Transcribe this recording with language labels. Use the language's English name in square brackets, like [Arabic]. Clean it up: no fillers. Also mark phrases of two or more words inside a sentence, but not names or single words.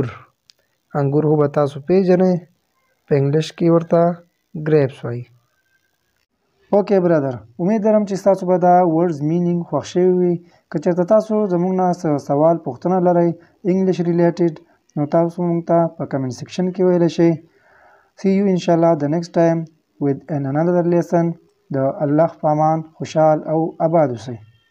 [Pashto] انګور خو به تاسو پیژنئ، په انګلیش کې ورته ګریپس وایي. [English] okay brother, [Pashto] امید لرم چې تاسو به دا [English] words meaning [Pashto] خوښ شوي وي. که چېرته تاسو زموږ نه څه سوال پوښتنه لرئ [English] English related [Pashto] نو تاسو موږ ته په [English] comment section [Pashto] کې ویلی شئ. [English] See you inshallah the next time with another lesson. [Pashto] د الله په امان خوشحال او آباد اوسئ.